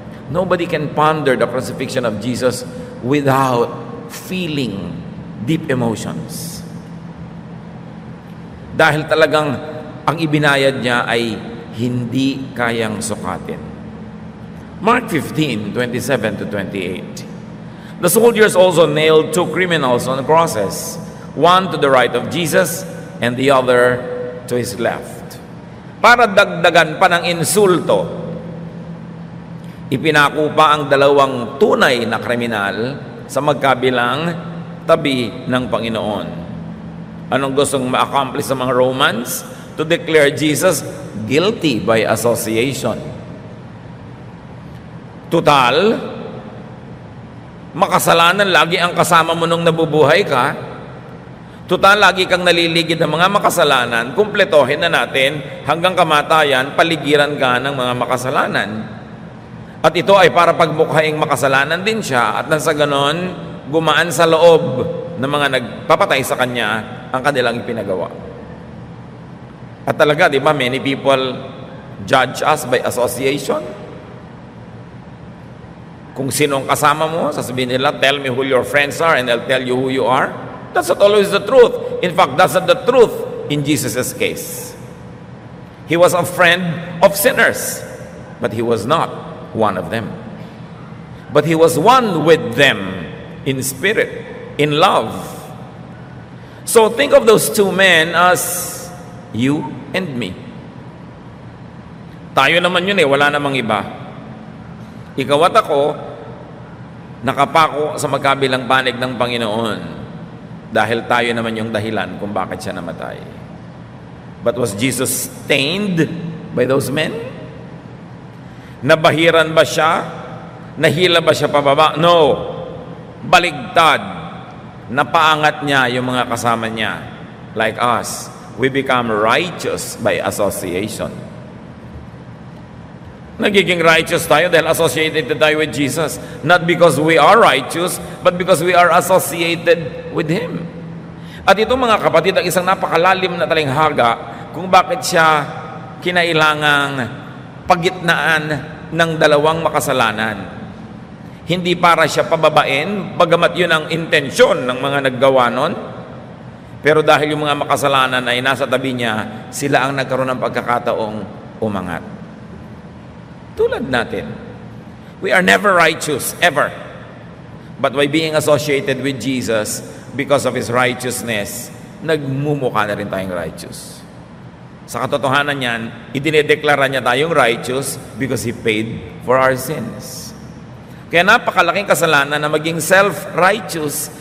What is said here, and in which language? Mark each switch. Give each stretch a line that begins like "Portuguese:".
English: Nobody can ponder the crucifixion of Jesus without feeling deep emotions.
Filipino: Dahil talagang ang ibinayad niya ay hindi kayang sukatin.
English: Mark 15:27-28. The soldiers also nailed two criminals on the crosses, one to the right of Jesus and the other to his left.
Filipino: Para dagdagan pa ng insulto, ipinako pa ang dalawang tunay na kriminal sa magkabilang tabi ng Panginoon. Anong gustong ma-accomplish sa mga Romans?
English: To declare Jesus guilty by association.
Filipino: Total, makasalanan lagi ang kasama mo nung nabubuhay ka. Total, lagi kang naliligid ng mga makasalanan. Kumpletohin na natin hanggang kamatayan, paligiran ka ng mga makasalanan. At ito ay para pagmukhaing makasalanan din siya, at nang sa ganon, gumaan sa loob ng mga nagpapatay sa kanya ang kanilang ipinagawa. At talaga, di ba,
English: many people judge us by association.
Filipino: Kung sino ang kasama mo, sasabihin nila,
English: tell me who your friends are and I'll tell you who you are. That's not always the truth. In fact, that's not the truth in Jesus' case. He was a friend of sinners, but he was not one of them. But he was one with them in spirit, in love. So think of those two men as you and me.
Filipino: Tayo naman yun wala namang iba. Ikaw at ako, nakapako sa magkabilang panig ng Panginoon dahil tayo naman yung dahilan kung bakit siya namatay.
English: But was Jesus stained by those men?
Filipino: Nabahiran ba siya? Nahila ba siya pababa?
English: No.
Filipino: Baligtad. Napaangat niya yung mga kasama niya.
English: Like us. We become righteous by association.
Filipino: Nagiging righteous tayo dahil associated tayo
English: with Jesus. Not because we are righteous, but because we are associated with Him.
Filipino: At ito, mga kapatid, ang isang napakalalim na talinghaga kung bakit siya kinailangang pagitnaan ng dalawang makasalanan. Hindi para siya pababain, bagamat yun ang intensyon ng mga naggawa nun. Pero dahil yung mga makasalanan ay nasa tabi niya, sila ang nagkaroon ng pagkakataong umangat. Tulad natin.
English: We are never righteous, ever. But by being associated with Jesus, because of His righteousness,
Filipino: nagmumukha na rin tayong righteous. Sa katotohanan niyan, idinedeklara niya tayong righteous
English: because He paid for our sins.
Filipino: Kaya napakalaking kasalanan na maging self-righteous,